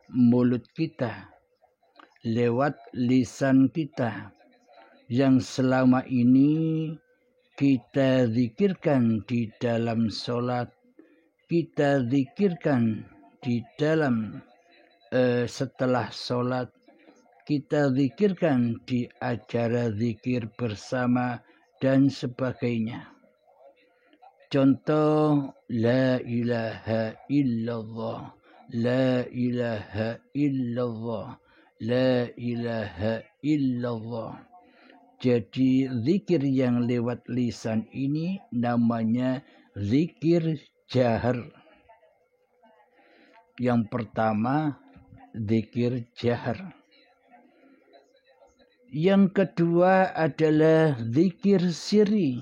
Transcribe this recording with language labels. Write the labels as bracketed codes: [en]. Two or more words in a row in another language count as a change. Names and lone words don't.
[id] mulut kita, lewat lisan kita, yang selama ini kita zikirkan di dalam sholat, kita zikirkan di dalam setelah sholat, kita zikirkan di acara zikir bersama dan sebagainya. Contoh, [ar] لا إله إلا الله، لا إله إلا الله، لا إله إلا الله. [id] Jadi zikir yang lewat lisan ini namanya zikir jahar. Yang pertama zikir jahar. Yang kedua adalah zikir sirri.